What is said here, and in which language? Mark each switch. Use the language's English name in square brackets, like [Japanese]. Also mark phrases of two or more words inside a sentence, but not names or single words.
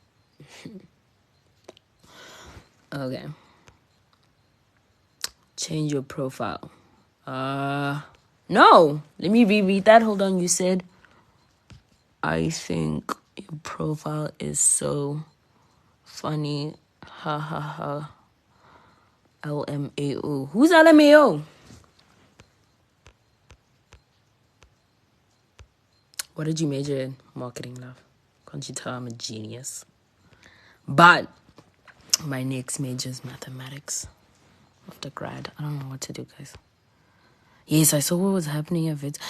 [English] Okay. Change your profile. No. Let me reread that. Hold on. You said, I think your profile is so funny. Ha ha ha. LMAO. Who's LMAO? What did you major in? Marketing, love. Can't you tell I'm a genius? But my next major is mathematics. After grad, I don't know what to do, guys. Yes, I saw what was happening at it.